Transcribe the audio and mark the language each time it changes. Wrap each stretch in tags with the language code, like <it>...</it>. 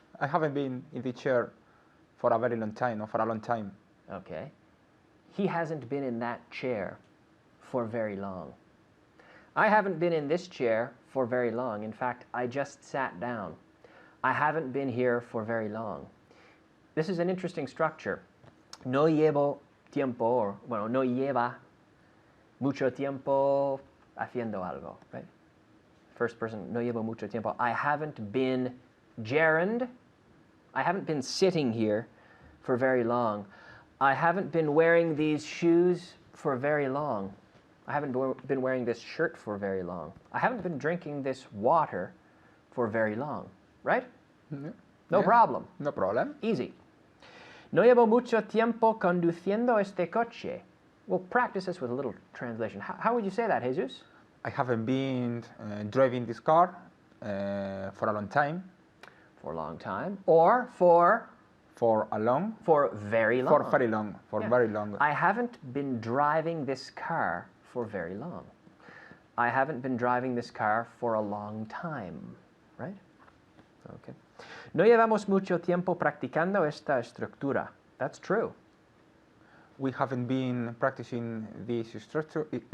<en>I haven't been in the chair for a very long time, or for a long time. Okay. He hasn't been in that chair for very long. I haven't been in this chair for very long. In fact, I just sat down. I haven't been here for very long. This is an interesting structure.</en> <es>No llevo tiempo, no lleva mucho tiempo haciendo algo, right?</es> <en>First person,</en> <es>no llevo mucho tiempo.</es> <en>I haven't been gerund. I haven't been sitting here for very long. I haven't been wearing these shoes for very long. I haven't been wearing this shirt for very long. I haven't been drinking this water for very long, right? Mm-hmm. No problem. No problem. Easy.</en> <es>No llevo mucho tiempo conduciendo este coche.</es> <en>We'll practice this with a little translation. How would you say that, Jesus? I haven't been driving this car for a long time, for a long time, or for for very long. for very long, Yeah. very long. I haven't been driving this car for very long. I haven't been driving this car for a long time, right? Okay.</en> <es>No llevamos mucho tiempo practicando esta estructura.</es> <en>That's true. We haven't been practicing this structure.</en>